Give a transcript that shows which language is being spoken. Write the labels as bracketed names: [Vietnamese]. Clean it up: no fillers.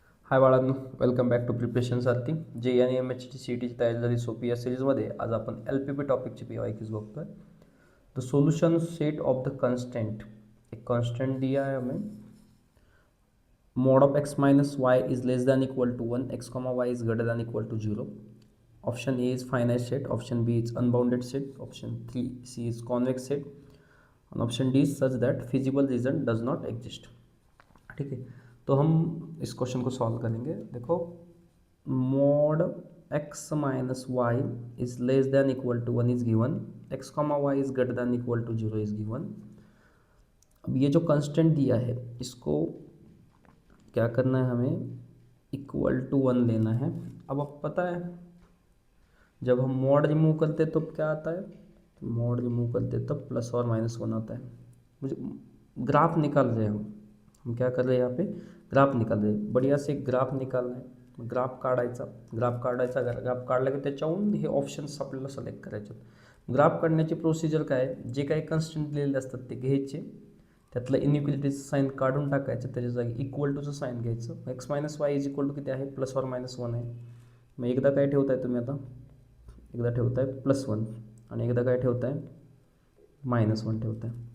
[Marathi] हाय बाळांनो, [English] Welcome back to preparation Sarathi. [Marathi] जे आणि एम एच टी सी टीची तयारी झाली सोपी या सिरीजमध्ये आज आपण L P P टॉपिकची P Y Qs बघतोय. [English] The solution set of the constant. [Hindi] एक कॉन्स्टेंट दिया है हमें. [English] Mod of x minus y is less than equal to 1, x comma y is greater than equal to 0. Option A is finite set, option B is unbounded set, option C is convex set और option D is such that feasible region does not exist. [Hindi] ठीक है, तो हम इस question को solve करेंगे. [English] देखो, mod x minus y is less than equal to 1 is given, x comma y is greater than equal to 0 is given. [Hindi] अब ये जो कंस्टेंट दिया है इसको क्या करना है, हमें इक्वल टू 1 लेना है. अब पता है जब हम मोड रिमूव करते तो क्या आता है, मोड रिमूव करते तब प्लस और माइनस 1 आता है. मुझे ग्राफ निकाल रहे हैं हम क्या कर रहे हैं, यहाँ पे ग्राफ निकाल रहे हैं. [Marathi] बढ़िया से ग्राफ निकालना आहे. ग्राफ काढायचा. ग्राफ काढला की त्याच्याहून हे ऑप्शन्स आपल्याला सिलेक्ट करायचे. ग्राफ काढण्याची प्रोसिजर काय आहे, जे काही कन्स्टंट दिलेले असतात ते घ्यायचे, त्यातलं इनइक्वलिटीचं साईन काढून टाकायचं, त्याच्या जागी इक्वल टूचं साईन घ्यायचं. X minus Y is equal to किती आहे, प्लस और मायनस 1 आहे. मग एकदा काय ठेवताय तुम्ही, आता एकदा ठेवताय +1 आणि एकदा काय ठेवताय -1 ठेवताय.